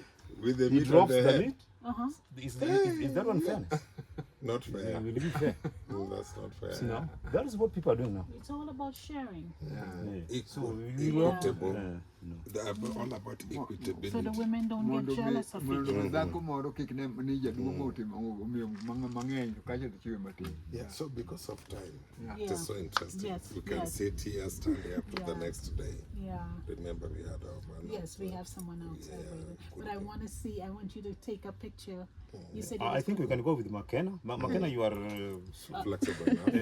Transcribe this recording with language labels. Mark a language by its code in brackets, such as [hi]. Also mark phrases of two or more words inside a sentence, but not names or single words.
[en] With the He meat on drops the the head. meat. Is that one fairness? Not fair. Will it be fair? No, that's not fair. See now, that is what people are doing now. It's all about sharing. Equitable. No. They are all about equitability. So the women don't [luo] Mondo [en] get jealous of [luo] mondo [en] it. [luo] dhako moro kik ne ni jaduong' otimo omiyo mang'eny to kacha to chiwe matin. [en] Yeah, so because of time, Yeah. it is so interesting. Yes, We can yes. sit here, stand up to the Yeah. next day. Yeah. Remember, we had our man. Yes, we have someone outside waiting. But I want to see, I want you to take a picture. You said I think we can go with McKenna. McKenna, you are Flexible now.